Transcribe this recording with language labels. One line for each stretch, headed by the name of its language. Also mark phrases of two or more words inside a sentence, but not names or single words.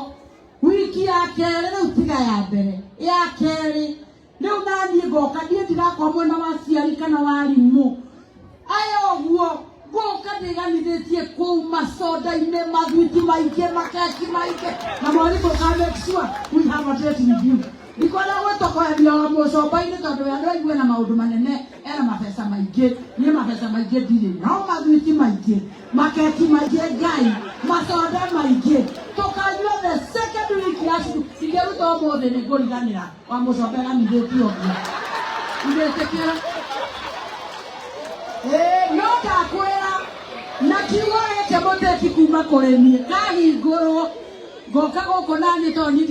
Kikuyu: wiki ya kerĩ rĩu tiga ya mbere ya kerĩ rĩu naniĩ ngoka ndiĩ ndigakorwo mwena wa aciari kana wa arimũ aya ũguo ngoka ndĩganithĩtie kũu macoda-inĩ mathwiti maingĩ makeki maingĩ na mwarimũ ka
English: make sure we have a date with you
Kikuyu: ndikwenda gwĩtokoyanio wa mũcomba-inĩ tondũ andũ aigue na maũndũ manene ena mabeca maingĩ niĩ mabeca maingĩ ndirĩ no mathwiti maingĩ makeki maingĩ ngai macoda maingĩ tũkanyua
English: the second week
Kikuyu: ya cukuru ingĩruta ũmũthĩ nĩ ngũriganĩra wa mũcomba ganithĩtie ũguo ndĩtĩkĩra no ndakwĩra na kiugo gĩkĩ mũteti kuma kũrĩ niĩ kahingũrwo ngoka gũkũ naniĩ tondũ niĩ